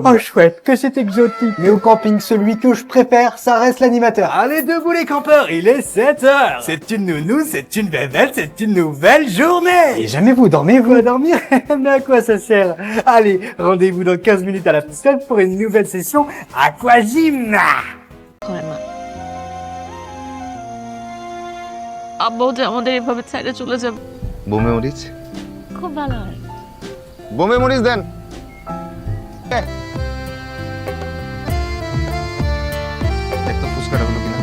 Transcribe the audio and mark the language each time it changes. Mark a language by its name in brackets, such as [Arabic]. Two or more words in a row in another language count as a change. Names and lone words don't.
[French] Oh chouette, que c'est exotique. Mais au camping, celui que je préfère, ça reste l'animateur. Allez debout les campeurs, il est 7h. C'est une nounou, c'est une bébête, c'est une nouvelle journée. Et jamais vous dormez, vous à dormir? Mais à quoi ça sert? Allez, rendez-vous dans 15 minutes à la piscine pour une nouvelle session Aquagym. [Bangla] আব্বু যে আমাদের এভাবে ছেড়ে চলে যাবে বোমে মরিচ খুব ভালো হয় বোমে মরিচ দেন দেখতো ফুসকাটা হলো কিনা